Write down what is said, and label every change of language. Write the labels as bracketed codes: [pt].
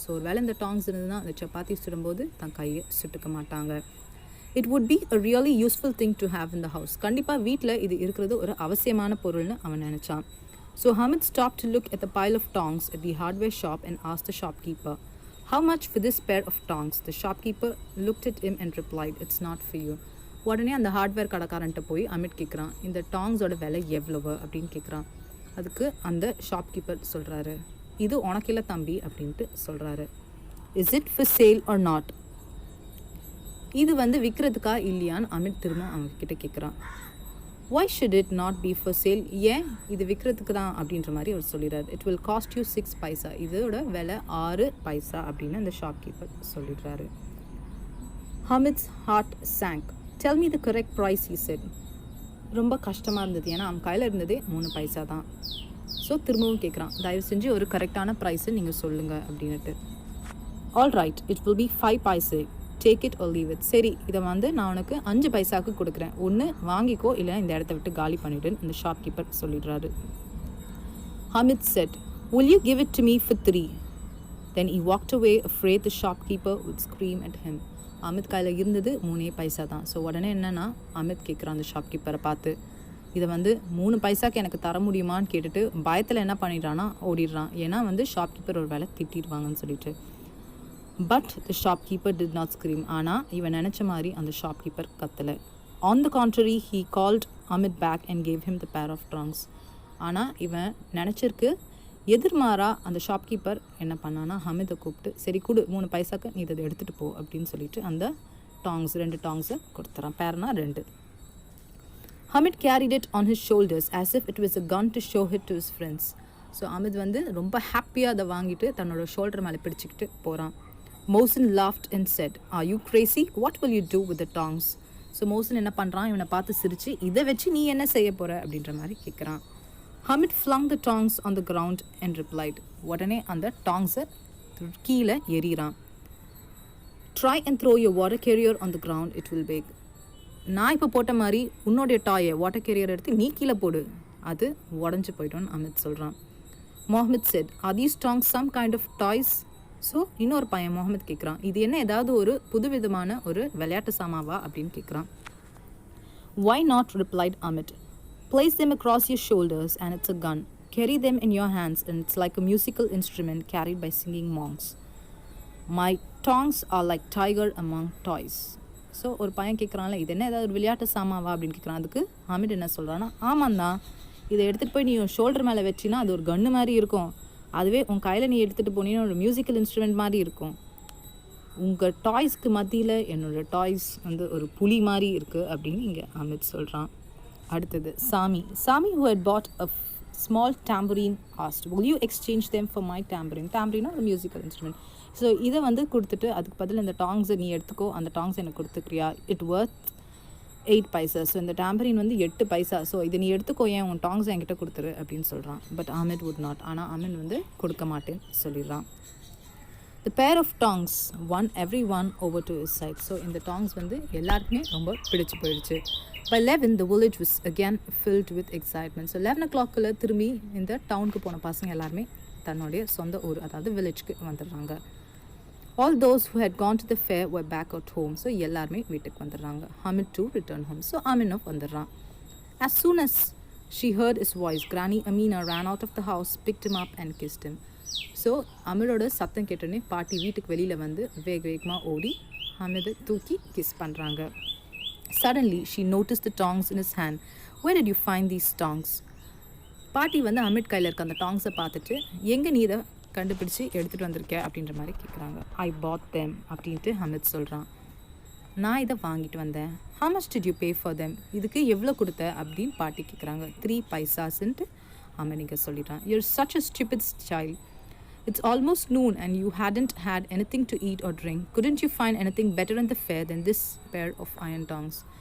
[ta] So ஒரு வேளை இந்த டாங்ஸ் இருந்ததுன்னா அந்த சப்பாத்தி சுடும்போது தன் கையை சுட்டுக்க மாட்டாங்க. [en] It would be a really useful thing to have in the house. [ta] கண்டிப்பாக வீட்டில் இது இருக்கிறது ஒரு அவசியமான பொருள்னு அவன் நினச்சான். [en] So Hamid stopped to look at the pile of tongs at the hardware shop and asked the shopkeeper, "How much for this pair of tongs?" The shopkeeper looked at him and replied, "It's not for you." [ta] உடனே அந்த hardware கடைக்காரன்ட்ட போய் அமிட் கேட்குறான், இந்த டாங்ஸோட விலை எவ்வளவு அப்படின்னு கேட்குறான். அதுக்கு அந்த ஷாப்கீப்பர் சொல்கிறாரு, இது உனக்கில்ல தம்பி அப்படின்ட்டு சொல்கிறாரு. [en] Is it for sale or not? [ta] இது வந்து விற்கிறதுக்கா இல்லையான்னு அமிட் திரும்ப அவங்கக்கிட்ட கேட்குறான். [en] Why should it not be for sale? [ta] ஏன் இது விற்கிறதுக்கு தான் அப்படின்ற மாதிரி அவர் சொல்லிடுறாரு. [en] it will cost you [ta] 6 பைசா. இதோட விலை 6 பைசா அப்படின்னு அந்த ஷாப்கீப்பர் சொல்லிடுறாரு. [en] Hamid's heart sank. Tell me the correct price, he said. [ta] ரொம்ப கஷ்டமாக இருந்தது, ஏன்னா அவன் கையில் இருந்ததே 3 பைசா தான். ஸோ திரும்பவும் கேட்குறான், தயவு செஞ்சு ஒரு கரெக்டான ப்ரைஸை நீங்கள் சொல்லுங்கள் அப்படின்ட்டு. [en] All right, it will be 5 paise, take it or leave it. [ta] சரி, இதை வந்து நான் உனக்கு 5 பைசாவுக்கு கொடுக்குறேன், ஒன்று வாங்கிக்கோ இல்லை இந்த இடத்த விட்டு காலி பண்ணிவிடுன்னு அந்த ஷாப்கீப்பர் சொல்லிடுறாரு. [en] Hamid said, "Will you give it to me for 3?" Then he walked away, afraid the shopkeeper would scream at him. [ta] Amit கையில் இருந்தது 3 பைசா தான். ஸோ உடனே என்னென்னா அமித் கேட்குறான் அந்த ஷாப்கீப்பரை பார்த்து, இதை வந்து 3 பைசாக்கு எனக்கு தர முடியுமான்னு கேட்டுட்டு பயத்தில் என்ன பண்ணிடுறான்னா ஓடிடுறான். ஏன்னா வந்து ஷாப்கீப்பர் ஒரு வேலை திட்டிடுவாங்கன்னு சொல்லிட்டு. [en] But the shopkeeper did not scream. [ta] ஆனால் இவன் நினச்ச மாதிரி அந்த shopkeeper கத்தலை. [en] On the contrary, he called Amit back and gave him the pair of tongs. [ta] ஆனால் இவன் நினச்சிருக்கு எதிர்மாறா அந்த ஷாப்கீப்பர் என்ன பண்ணான்னா ஹமிதை கூப்பிட்டு, சரி கொடு 3 பைசாக்கு நீ இதை எடுத்துகிட்டு போ அப்படின்னு சொல்லிட்டு அந்த டாங்ஸ் 2 டாங்ஸை கொடுத்துறான். பேர்னா 2. [en] Hamid carried it on his shoulders as if it was a gun to show it to his friends. [ta] So Amit வந்து ரொம்ப ஹாப்பியாக அதை வாங்கிட்டு தன்னோட ஷோல்டர் மேலே பிடிச்சிக்கிட்டு போகிறான். [en] Mohsin laughed and said, "Are you crazy? What will you do with the tongs?" [ta] So Mohsen என்ன பண்ணுறான், இவனை பார்த்து சிரித்து, இதை வச்சு நீ என்ன செய்ய போகிற அப்படின்ற மாதிரி கேட்குறான். [en] Hamid flung the tongs on the ground and replied. [ta] உடனே அந்த டாங்ஸை கீழே எறிகிறான். [en] Try and throw your water carrier on the ground, it will break. [ta] நான் இப்போ போட்ட மாதிரி உன்னோடைய டாயை வாட்டர் கேரியர் எடுத்து நீ கீழே போடு, அது உடஞ்சி போய்ட்டோன்னு அமித் சொல்கிறான். [en] Mohammed said, "Are these tongs some kind of toys?" [ta] So இன்னொரு பையன் முகமது கேட்குறான், இது என்ன ஏதாவது ஒரு புதுவிதமான ஒரு விளையாட்டு சாமாவா அப்படின்னு கேட்குறான். [en] Why not? replied Amit. Place them across your shoulders and it's a gun. Carry them in your hands and it's like a musical instrument carried by singing monks. My tongs are like tiger among toys. [ta] So ஒரு பையன் கேட்குறான்ல, இது என்ன ஏதாவது ஒரு விளையாட்டு சாமாவா அப்படின்னு கேட்குறான். அதுக்கு ஹமிட் என்ன சொல்கிறான்னா, ஆமாந்தான், இதை எடுத்துகிட்டு போய் நீ ஷோல்டர் மேலே வச்சின்னா அது ஒரு கன்று மாதிரி இருக்கும், அதுவே உன் கையில் நீ எடுத்துகிட்டு போனீங்கன்னா ஒரு மியூசிக்கல் இன்ஸ்ட்ருமெண்ட் மாதிரி இருக்கும். உங்கள் டாய்ஸ்க்கு மத்தியில் என்னோடய டாய்ஸ் வந்து ஒரு புலி மாதிரி இருக்குது அப்படின்னு இங்கே அமித் சொல்கிறான். அடுத்தது [en] Sami who had bought a small tambourine asked, "Will you exchange them for my tambourine?" [ta] tambourine ஒரு மியூசிக்கல் இன்ஸ்ட்ருமெண்ட். ஸோ இதை வந்து கொடுத்துட்டு அதுக்கு பதில் இந்த டாங்ஸை நீ எடுத்துக்கோ, அந்த டாங்ஸ் எனக்கு கொடுத்துக்கிறியா, [en] it worth [ta] 8 பைசா. ஸோ இந்த tambourine வந்து 8 பைசா, ஸோ இதை நீ எடுத்துக்கோ, ஏன் உன் டாங்ஸை என்கிட்ட கொடுத்துரு அப்படின்னு சொல்கிறான். [en] But Hamid would not. [ta] ஆனால் Hamid வந்து கொடுக்க மாட்டேன்னு சொல்லிடுறான். [en] The pair of tongs won everyone over to his side. [ta] So இந்த டாங்ஸ் வந்து எல்லாருக்குமே ரொம்ப பிடிச்சி போயிடுச்சு. [en] By 11, the village was again filled with excitement. [ta] So 11 o'clock திரும்பி இந்த டவுனுக்கு போன பசங்க எல்லாருமே தன்னுடைய சொந்த ஊர் அதாவது வில்லேஜ்க்கு வந்துடுறாங்க. [en] All those who had gone to the fair were back at home. [ta] So எல்லாருமே வீட்டுக்கு வந்துடுறாங்க. [en] Hamid too returned home. [ta] So Aminov வந்துடுறான். [en] As soon as she heard his voice, Granny Amina ran out of the house, picked him up and kissed him. [ta] So அமிடோட சத்தம் கேட்டோன்னே பாட்டி வீட்டுக்கு வெளியில் வந்து வேகமாக ஓடி ஹமிதை தூக்கி கிஸ் பண்ணுறாங்க. [en] Suddenly she noticed the tongs in his hand. Where did you find these tongs? [ta] பாட்டி வந்து அமிட் கையில் இருக்க அந்த டாங்ஸை பார்த்துட்டு, எங்கே நீ இதை கண்டுபிடிச்சி எடுத்துகிட்டு வந்திருக்க அப்படின்ற மாதிரி கேட்குறாங்க. [en] I bought them [ta] அப்படின்ட்டு ஹமித் சொல்கிறான். நான் இதை வாங்கிட்டு வந்தேன். [en] How much did you pay for them? [ta] இதுக்கு எவ்வளோ கொடுத்த அப்படின்னு பாட்டி கேட்குறாங்க. 3 பைசாஸ்ன்ட்டு ஹமித் இங்கே சொல்லிடுறான். [en] You're such a stupid child. It's almost noon and you hadn't had anything to eat or drink. Couldn't you find anything better in the fair than this pair of iron tongs?